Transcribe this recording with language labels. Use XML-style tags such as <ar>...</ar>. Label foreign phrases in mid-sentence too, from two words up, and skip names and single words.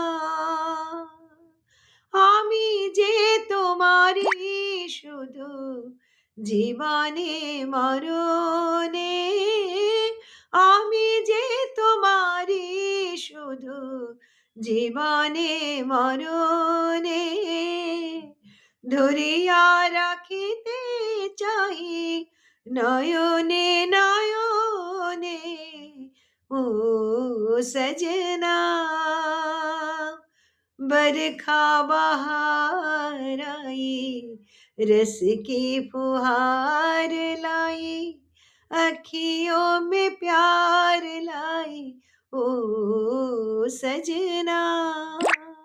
<bn>আমি যে তোমারই শুধু জীবনে মরণে, আমি যে তোমারই শুধু জীবনে মরণে, ধরিয়া রাখিতে চাই নয়নে নয়নে, ও সजना।</bn> <hi>बरखा बहार आई, रस की फुहार लाई, अखियों में प्यार लाई, ओ सजना।</hi>